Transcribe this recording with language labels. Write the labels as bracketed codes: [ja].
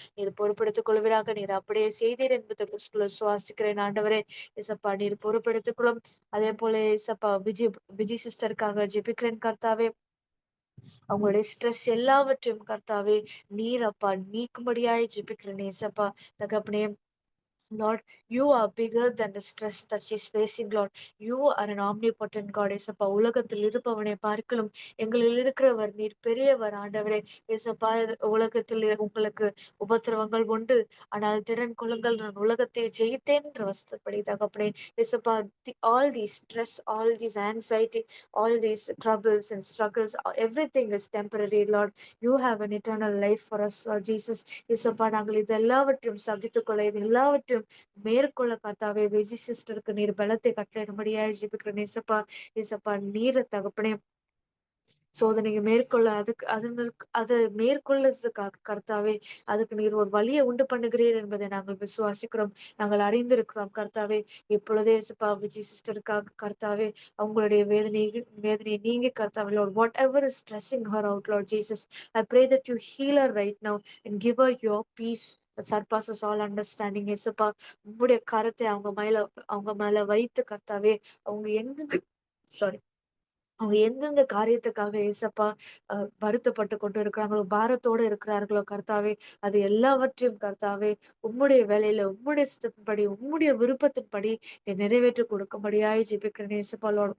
[ta] நீர் பொறுப்பெடுத்துக் கொள்வீராக. நீர் அப்படியே செய்தீர் என்பதை கிறிஸ்துவுக்குள்ள சுவாசிக்கிறேன் ஆண்டவரே. இயேசப்பா நீர் பொறுப்பெடுத்துக் கொள்ளும். அதே போல இயேசப்பா விஜி சிஸ்டருக்காக ஜெபிக்கிறேன் கர்த்தாவே. அவங்களுடைய ஸ்ட்ரெஸ் எல்லாவற்றையும் கர்த்தாவே நீர் அப்பா நீக்கும்படியாய் ஜெபிக்கிறேன் ஏசப்பா. [en] தகப்பனே Lord, you are bigger than the stress that she's facing, Lord. You are an omnipotent God. [ta] ஏசப்பா உலகத்தில் இருப்பவனை பார்க்கலும் எங்களில் இருக்கிறவர் நீர் பெரியவர் ஆண்டவரே. ஏசப்பா உலகத்தில் உங்களுக்கு உபத்திரவங்கள் உண்டு, ஆனால் திடன் கொள்ளுங்கள் நான் உலகத்தை ஜெயித்தேன் என்ற வசனப்படி தகப்பனே. [en] ஏசப்பா all these stress, all these anxiety, all these troubles and struggles, everything is temporary, Lord. You have an eternal life for us, Lord Jesus. [ta] ஏசப்பா நாங்கள் இது எல்லாவற்றையும் சகித்துக்கொள்ள இது எல்லாவற்றையும் மேற்கொள்ள கர்த்தாவே விஜி சிஸ்டருக்கு நீர் பலத்தை கட்டளையிடும்படியாய் ஜெபிக்கிறேன் ஏசப்பா. ஏசப்பா நீர் தகப்பனே சோதனையை மேற்கொள்ள அதை மேற்கொள்றதுக்காக கர்த்தாவே அதுக்கு நீர் ஒரு வழியை உண்டு பண்ணுகிறீர் என்பதை நாங்கள் விசுவாசிக்கிறோம், நாங்கள் அறிந்திருக்கிறோம் கர்த்தாவே. இப்பொழுதே இயேசுப்பா விஜி சிஸ்டருக்காக கர்த்தாவே அவங்களுடைய வேதனையை நீங்க கர்த்தாவே [en] Lord, whatever is stressing her out, Lord Jesus, I pray that you heal her right now and give her your peace that surpasses all understanding. [ta] இயேசுப்பா உம்முடைய கரத்தை அவங்க மேல வைத்து கர்த்தாவே அவங்க எங்க சாரி அவங்க எந்தெந்த காரியத்துக்காக ஏசப்பா அ வருத்தப்பட்டு கொண்டு இருக்கிறாங்களோ, பாரத்தோடு இருக்கிறார்களோ கர்த்தாவே, அது எல்லாவற்றையும் கர்த்தாவே, உம்முடைய வேலையில, உம்முடைய சித்தத்தின்படி, உம்முடைய விருப்பத்தின்படி நிறைவேற்றி கொடுக்கும்படியாய் ஜெபிக்கிறேன் ஏசப்பா லார்ட்.